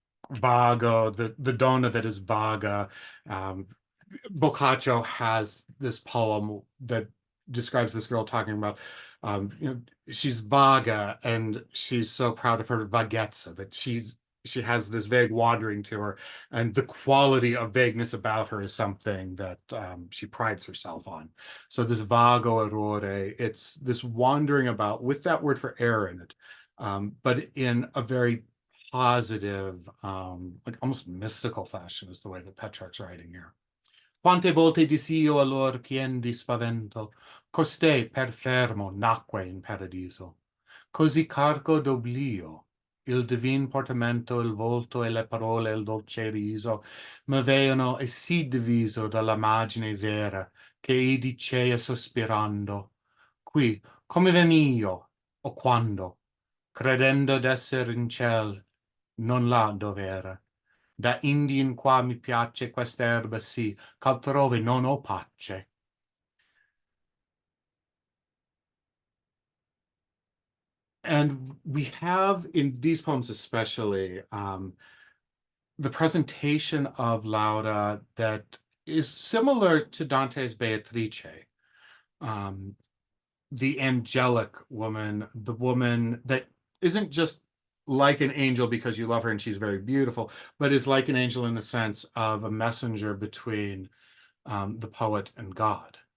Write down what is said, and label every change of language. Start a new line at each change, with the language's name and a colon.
English: Vago, the donna that is vaga. Boccaccio has this poem that describes this girl talking about, she's vaga and she's so proud of her vaghezza that she has this vague wandering to her, and the quality of vagueness about her is something that she prides herself on. So this vago errore, it's this wandering about with that word for error in it, but in a very positive, like almost mystical fashion is the way that Petrarch's writing here.
Italian: Quante volte dis'io allor pien di spavento, costei per fermo nacque in paradiso. Così carco d'oblio, il divin portamento, il volto e le parole, il dolce riso, m'aveano e sì diviso dall'immagine vera, che ei dicea sospirando, qui, come venio, o quando, credendo d'esser in ciel, non là dov'era. Da Indien qua mi piace quest'erba sì, ch'altrove non ho pace.
English: And we have in these poems especially, the presentation of Laura that is similar to Dante's Beatrice, um, the angelic woman, the woman that isn't just like an angel because you love her and she's very beautiful, but is like an angel in the sense of a messenger between the poet and God.